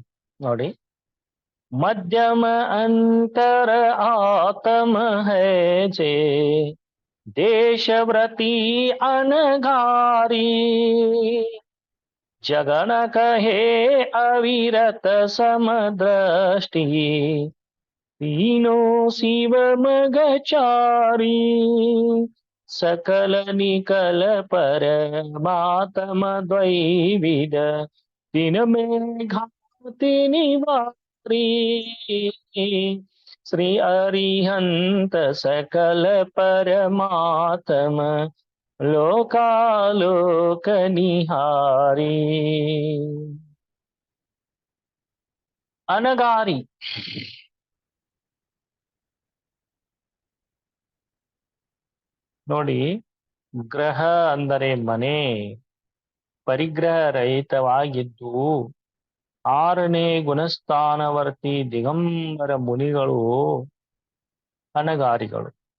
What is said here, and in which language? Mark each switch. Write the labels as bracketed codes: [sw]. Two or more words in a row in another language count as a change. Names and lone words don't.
[hi] ನೋಡಿ, मध्यम अंतर आत्म है जे देशव्रती अनगारी, जगण कहे अविरत समदृष्टि, तीनों शिव मगचारी, सकल निकल परमात्म द्वैविद, तीन में घाति निवारी, श्री अरिहंत सकल परमात्म लोकालोक निहारी. [kn] अनगारी ನೋಡಿ, ಗ್ರಹ ಅಂದರೆ ಮನೆ, ಪರಿಗ್ರಹ ರಹಿತವಾಗಿದ್ದು 6ನೇ ಗುಣಸ್ಥಾನವರ್ತಿ ದಿಗಂಬರ ಮುನಿಗಳು ಅನಗಾರಿಗಳು.